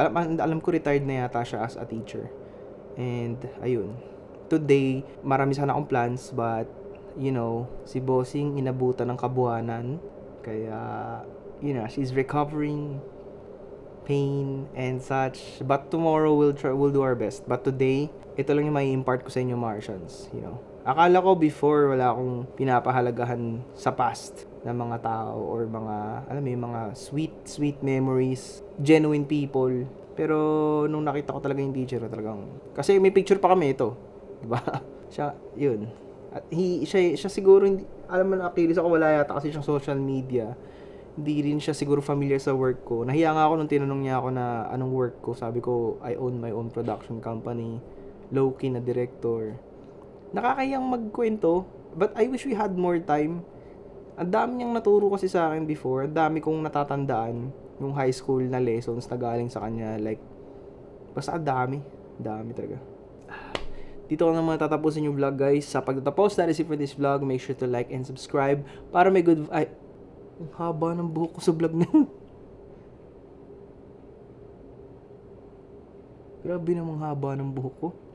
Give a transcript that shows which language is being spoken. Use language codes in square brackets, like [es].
[tl] Alam ko retired na yata siya as a teacher. And ayun. Today, marami sana akong plans, [en] but you know, [tl] si Bossing inabutan ng kabuhanan. [en] Kaya, you know, she's recovering pain and such. But tomorrow we'll do our best. [tl] But today, ito lang yung may impart ko sa inyo, Martians, you know. Akala ko before wala akong pinapahalagahan sa past na mga tao or mga, alam mo yung mga sweet memories, genuine people. Pero nung nakita ko talaga yung teacher, talagang, kasi may picture pa kami ito, di ba? Siya, yun. At siya siguro, hindi, alam mo na, Achilles ako, wala yata kasi siyang social media. Hindi rin siya siguro familiar sa work ko. Nahiya nga ako nung tinanong niya ako na anong work ko. Sabi ko, [en] I own my own production company. [tl] Low-key na director. Nakakayang magkwento, [en] but I wish we had more time. [tl] Ang dami niyang naturo kasi sa akin before. Ang dami kong natatandaan yung high school na lessons na galing sa kanya. Like, basta ang dami. Dami talaga. Dito ko na matatapusin yung vlog, guys. Sa pagtatapos, [en] that is it for this vlog. Make sure to like and subscribe [tl] para may good... Ay, ang haba ng buhok ko sa vlog na yun. Grabe namang haba ng buhok ko.